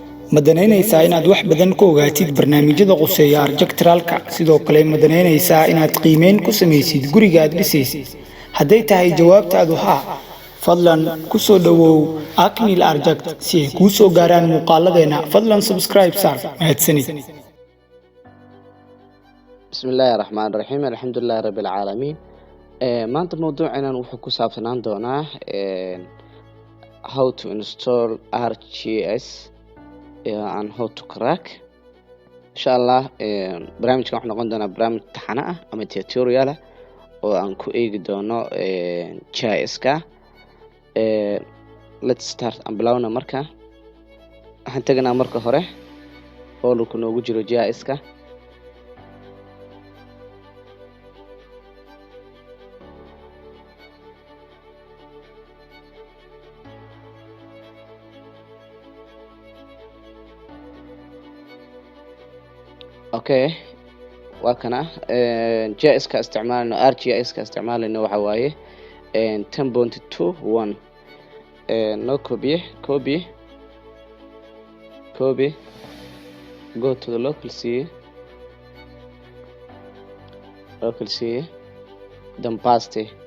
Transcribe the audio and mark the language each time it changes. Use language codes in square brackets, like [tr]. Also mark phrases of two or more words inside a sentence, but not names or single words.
[so] ma danaynaysaa inaad wax badan ka ogaatid barnaamijyada quseeya architecturalka sidoo kale ma danaynaysaa inaad qiimeyn ku samaysid guriga aad dhisaysid hadday tahay jawaabtaadu haa fadlan ku soo dhawow acnil architect si ay kuu soo gaaraan muuqaaladeena fadlan subscribe saar mahadsanid [ar] بسم الله الرحمن الرحيم الحمد لله رب العالمين [so] maanta mawduucana wuxuu ku saabsanaan doonaa [en] how to install ArcGIS and how to crack [ar] إن شاء الله [so] barnaamijkan wuxuu noqon doonaa barnaamij taxane ah ama tutorial ah oo aan ku eegi doono GIS ka [en] let's start [so] and bilowna marka waxaan tagnaa marka hore folderku noogu jiro GIS ka okay وكنا GIS ka isticmaalno ArcGIS ka isticmaalno waxa waaye 10.2 [en] no copy go to the local C then paste